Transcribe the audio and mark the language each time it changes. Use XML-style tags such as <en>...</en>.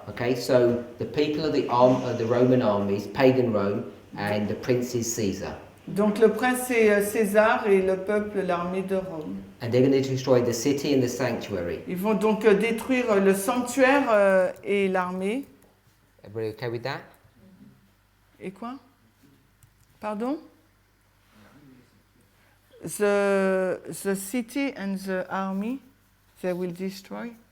<en>Okay, so the people of the Roman armies, pagan Rome, and the prince is Caesar.</en> <fr>Donc le prince c'est César et le peuple l'armée de Rome.</fr> <en>And they're going to destroy the city and the sanctuary.</en> <fr>Ils vont donc détruire le sanctuaire et l'armée.</fr> <en>Everybody okay with that?</en> <fr>Et quoi? Pardon?</fr> <en>The city and the army they will destroy.</en>